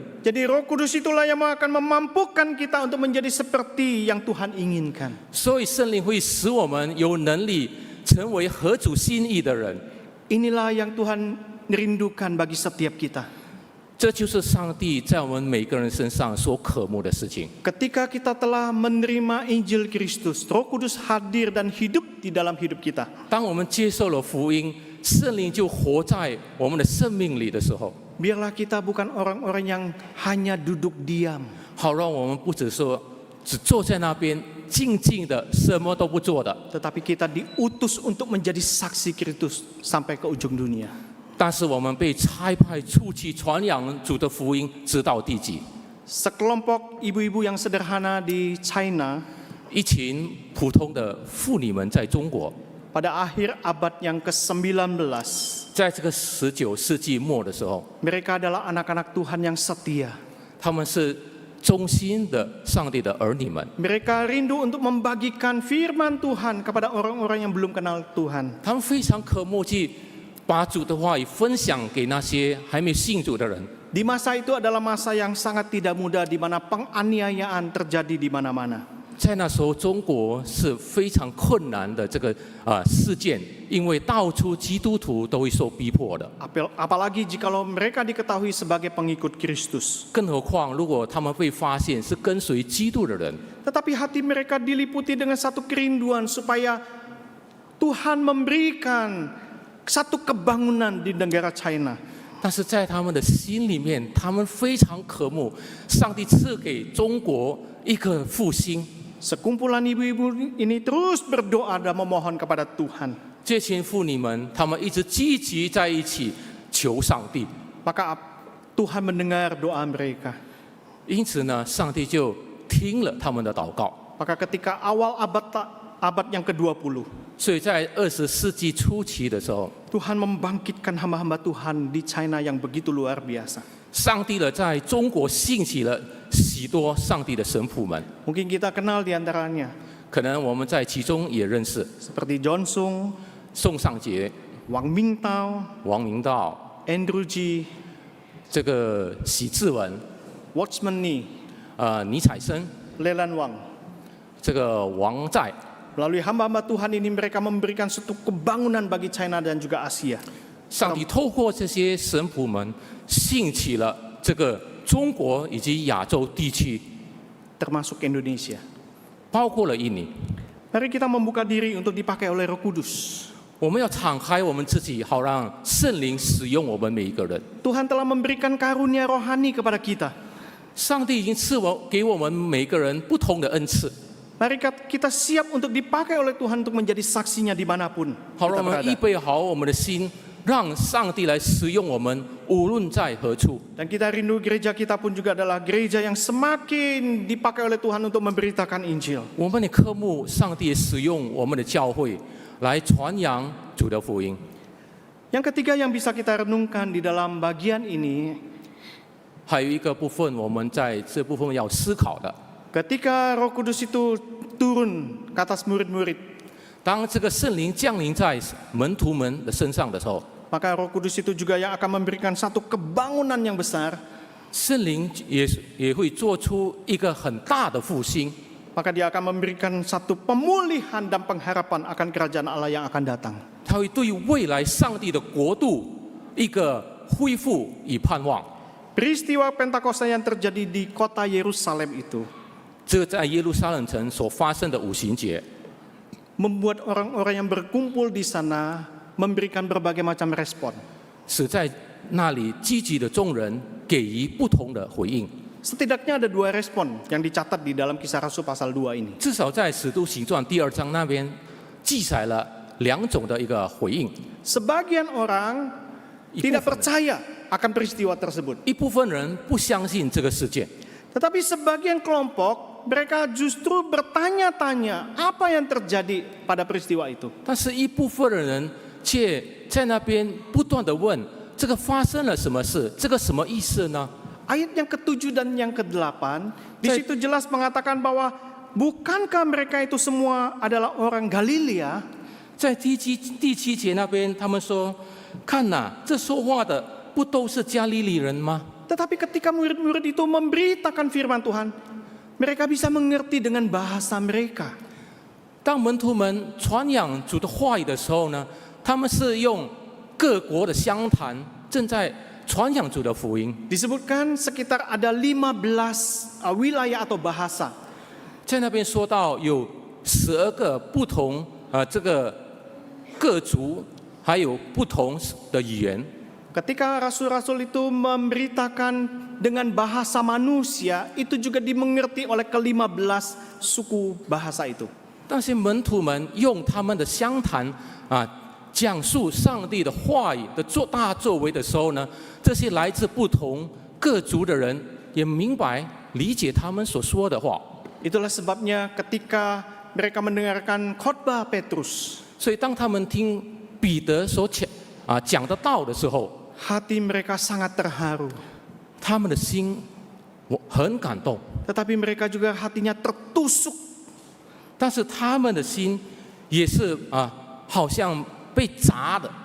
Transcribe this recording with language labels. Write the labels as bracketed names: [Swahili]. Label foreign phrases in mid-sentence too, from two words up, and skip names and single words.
[Indonesian] Jadi Roh Kudus itulah yang akan memampukan kita untuk menjadi seperti yang Tuhan inginkan. [Chinese] 所以圣灵会使我们有能力成为合主心意的人。 [Indonesian] Inilah yang Tuhan rindukan bagi setiap kita. [Chinese] 这就是上帝在我们每个人身上所渴慕的事情。 [Indonesian] Ketika kita telah menerima Injil Kristus, Roh Kudus hadir dan hidup di dalam hidup kita. [Chinese] 当我们接受了福音，圣灵就活在我们的生命里的时候， [Indonesian] Biarlah kita bukan orang-orang yang hanya duduk diam. [Chinese] 好让我们不只说只坐在那边静静的什么都不做的， [Indonesian] Tetapi kita diutus untuk menjadi saksi Kristus sampai ke ujung dunia. [Chinese] 但是我们被差派出去传扬主的福音，直到地极。 [Indonesian] Sekelompok ibu-ibu yang sederhana di China [Chinese] 一群普通的妇女们在中国， [Indonesian] pada akhir abad yang ke-19, [Chinese] 在这个19世纪末的时候， [Indonesian] mereka adalah anak-anak Tuhan yang setia. [Chinese] 他们是忠心的上帝的儿女们， [Indonesian] Mereka rindu untuk membagikan firman Tuhan kepada orang-orang yang belum kenal Tuhan. [Chinese] 他们非常渴慕去把主的话语分享给那些还没信主的人。 [Indonesian] Di masa itu adalah masa yang sangat tidak mudah di mana penganiayaan terjadi di mana-mana. [Chinese] 在那时候，中国是非常困难的这个事件，因为到处基督徒都会受逼迫的。 [Indonesian] Apalagi jikalau mereka diketahui sebagai pengikut Kristus. [Chinese] 更何况，如果他们被发现是跟随基督的人， [Indonesian] Tetapi hati mereka diliputi dengan satu kerinduan supaya Tuhan memberikan satu kebangunan di negara China. [Chinese] 但是在他们的心里面，他们非常渴慕上帝赐给中国一个复兴。 [Indonesian] Sekumpulan ibu-ibu ini terus berdoa dan memohon kepada Tuhan. [Chinese] 这群妇女们，她们一直积极在一起求上帝。 [Indonesian] Maka Tuhan mendengar doa mereka. [Chinese] 因此呢，上帝就听了他们的祷告。 [Indonesian] Maka ketika awal abad yang ke-20, [Chinese] 所以在20世纪初期的时候， [Indonesian] Tuhan membangkitkan hamba-hamba Tuhan di China yang begitu luar biasa. [Chinese] 上帝呢在中国兴起了许多上帝的神父们， [Indonesian] Mungkin kita kenal di antaranya, [Chinese] 可能我们在其中也认识 [Indonesian] seperti John Sung, [Chinese] 宋尚杰、 [Indonesian] Wang Mingtao, [Chinese] 王明道、 [Indonesian] Andrew G, [Chinese] 这个许志文、 [Indonesian] Watchman Nee, [Chinese] 倪彩生、 [Indonesian] Leland Wang. [Chinese] 这个王在。 [Indonesian] Melalui hamba-hamba Tuhan ini mereka memberikan suatu kebangunan bagi China dan juga Asia. [Chinese] 上帝透过这些神父们兴起了这个中国以及亚洲地区， [Indonesian] termasuk Indonesia. [Chinese] 包括了印尼。 [Indonesian] Mari kita membuka diri untuk dipakai oleh Roh Kudus. [Chinese] 我们要敞开我们自己，好让圣灵使用我们每一个人。 [Indonesian] Tuhan telah memberikan karunia rohani kepada kita. [Chinese] 上帝已经给我们每个人不同的恩赐， [Indonesian] Mari kita siap untuk dipakai oleh Tuhan untuk menjadi saksinya dimanapun [Chinese] 好 [Indonesian] kita [Chinese] 让我们预 [Indonesian] berada. [Chinese] 备好我们的心，让上帝来使用我们，无论在何处。 [Indonesian] Dan kita rindu gereja kita pun juga adalah gereja yang semakin dipakai oleh Tuhan untuk memberitakan Injil. [Chinese] 我们的科目，上帝也使用我们的教会来传扬主的福音。 [Indonesian] Yang ketiga yang bisa kita renungkan di dalam bagian ini, [Chinese] 还有一个部分，我们在这部分要思考的， [Indonesian] Ketika Roh Kudus itu turun ke atas murid-murid, [Chinese] 当这个圣灵降临在门徒们的身上的时候， [Indonesian] maka Roh Kudus itu juga yang akan memberikan satu kebangunan yang besar. [Chinese] 圣灵也会做出一个很大的复兴， [Indonesian] Maka dia akan memberikan satu pemulihan dan pengharapan akan kerajaan Allah yang akan datang. [Chinese] 他会对未来上帝的国度一个恢复与盼望。 [Indonesian] Peristiwa Pentakosta yang terjadi di kota Yerusalem itu [Chinese] 这在耶路撒冷城所发生的五旬节， [Indonesian] membuat orang-orang yang berkumpul di sana memberikan berbagai macam respon. [Chinese] 使在那里积极的众人给予不同的回应。 [Indonesian] Setidaknya ada 2 respon yang dicatat di dalam Kisah Rasul pasal 2 ini. [Chinese] 至少在使徒行传第2章那边记载了2种的一个回应。 [Indonesian] Sebagian orang tidak percaya akan peristiwa tersebut. [Chinese] 一部分人不相信这个事件， [Indonesian] Tetapi sebagian kelompok mereka justru bertanya-tanya apa yang terjadi pada peristiwa itu. [Chinese] 但是一部分的人却在那边不断的问：这个发生了什么事？这个什么意思呢？ [Indonesian] Ayat yang ke-7 dan yang ke-8 di situ jelas mengatakan bahwa bukankah mereka itu semua adalah orang Galilea? [Chinese] 在第七节那边，他们说：看呐，这说话的不都是加利利人吗？ [Indonesian] Tetapi ketika murid-murid itu memberitakan firman Tuhan, mereka bisa mengerti dengan bahasa mereka. [Chinese] 当门徒们传扬主的话语的时候呢，他们是用各国的乡谈，正在传扬主的福音。 [Indonesian] Disebutkan sekitar ada 15 wilayah atau bahasa. [Chinese] 在那边说到有12个不同这个各族，还有不同的语言。 [Indonesian] Ketika rasul-rasul itu memberitakan dengan bahasa manusia, itu juga dimengerti oleh ke-15 suku bahasa itu. [Chinese] 但是门徒们用他们的乡谈讲述上帝的话语的大作为的时候呢，这些来自不同各族的人也明白理解他们所说的话。 [Indonesian] Itulah sebabnya ketika mereka mendengarkan khotbah Petrus, [Chinese] 所以当他们听彼得所讲的道的时候， [Indonesian] hati mereka sangat terharu. [Chinese] 他们的心很感动， [Indonesian] Tetapi mereka juga hatinya tertusuk. [Chinese] 但是他们的心也是好像被砸的。